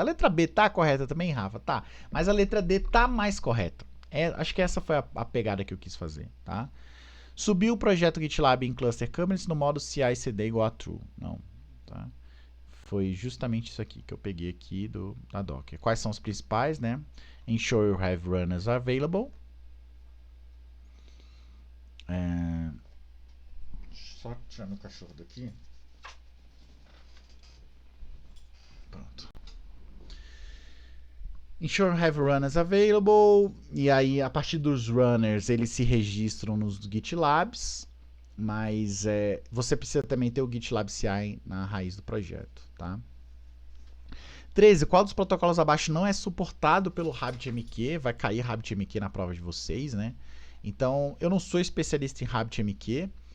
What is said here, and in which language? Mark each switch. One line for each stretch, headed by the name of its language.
Portuguese: A letra B tá correta também, Rafa? Tá. Mas a letra D tá mais correta. Acho que essa foi a pegada que eu quis fazer, tá? Subir o projeto GitLab em Cluster Kubernetes no modo CI/CD igual a true. Não, tá? Foi justamente isso aqui que eu peguei aqui da Docker. Quais são os principais, né?
English: Ensure you have runners available.
Portuguese: Só tirar meu cachorro daqui. Pronto.
English: Ensure you have runners available.
Portuguese: E aí, a partir dos runners, eles se registram nos GitLabs. Mas você precisa também ter o GitLab CI na raiz do projeto, tá? 13. Qual dos protocolos abaixo não é suportado pelo RabbitMQ? Vai cair RabbitMQ na prova de vocês, né? Então, eu não sou especialista em RabbitMQ.